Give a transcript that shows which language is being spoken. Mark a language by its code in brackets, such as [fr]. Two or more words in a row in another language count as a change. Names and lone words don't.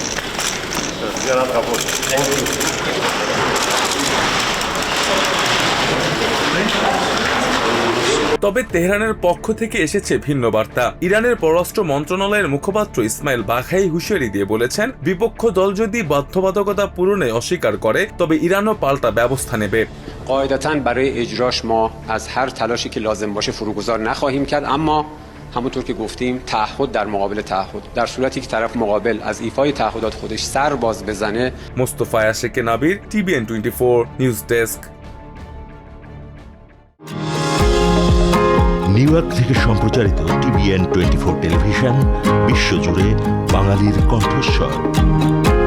[bn] তবে তেহরানের পক্ষ থেকে এসেছে ভিন্ন বার্তা। ইরানের পররাষ্ট্র মন্ত্রণালয়ের মুখপাত্র ইসমাইল বাঘাই হুঁশিয়ারি দিয়ে বলেছেন, বিপক্ষ দল যদি বাধ্যবাধকতা পূরণে অস্বীকার করে তবে ইরানও পাল্টা ব্যবস্থা নেবে। [fa] قاعدتاً برای اجراش ما از هر تلاشی که لازم باشه فروگذار نخواهیم کرد، اما همونطور که گفتیم تعهد در مقابل تعهد، در صورتی که طرف مقابل از ایفای تعهدات خودش سر باز بزنه. [bn] মোস্তফা আশিক নাবির, TVN 24 নিউজ ডেস্ক। নিউ ইয়র্ক থেকে সম্প্রচারিত TVN 24 টেলিভিশন বিশ্বজুড়ে বাঙালির কণ্ঠস্বর।